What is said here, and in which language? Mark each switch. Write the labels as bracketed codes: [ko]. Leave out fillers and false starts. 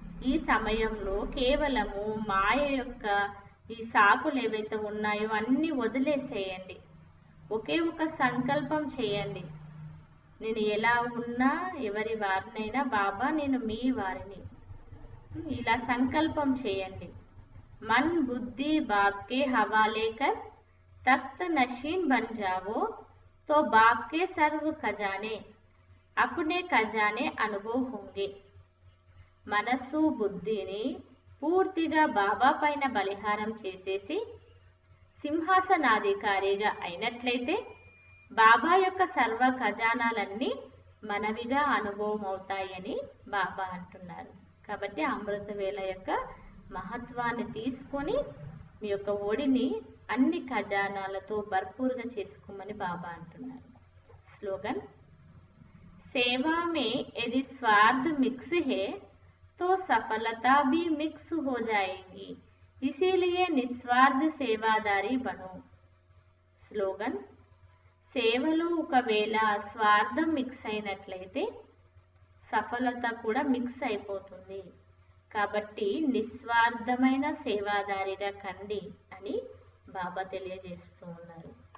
[te] ఈ సమయంలో కేవలము మాయ యొక్క ఈ సాకులు ఏవైతే ఉన్నాయో అన్నీ వదిలేసేయండి. ఒకే ఒక సంకల్పం చేయండి, నేను ఎలా ఉన్నా ఎవరి వారినైనా బాబా నేను మీ వారిని. ఇలా సంకల్పం చేయండి. [hi] मन बुद्धि बाप के हवाले कर तख्त नशीन बन जाओ तो बाप के सर्व खजाने अपने खजाने अनुभव होंगे. [te] మనసు బుద్ధిని పూర్తిగా బాబా పైన బలిహారం చేసేసి సింహాసనాధికారిగా అయినట్లయితే బాబా యొక్క సర్వ ఖజానాలన్నీ మనవిగా అనుభవం అవుతాయని బాబా అంటున్నారు. కాబట్టి అమృత వేళ యొక్క మహత్వాన్ని తీసుకొని మీ యొక్క ఒడిని అన్ని ఖజానాలతో భర్పూర్గా చేసుకోమని బాబా అంటున్నారు. [hi] స్లోగన్ సేవా మే యది స్వార్థ మిక్స్ హే तो सफलता भी मिक्स हो जाएगी, इसीलिए निस्वार्थ सेवादारी बनो. [te] స్లోగన్ సేవలో ఒకవేళ స్వార్థం మిక్స్ అయినట్లయితే సఫలత కూడా మిక్స్ అయిపోతుంది. కాబట్టి నిస్వార్థమైన సేవాదారిగా కండి అని బాబా తెలియజేస్తూ ఉన్నారు.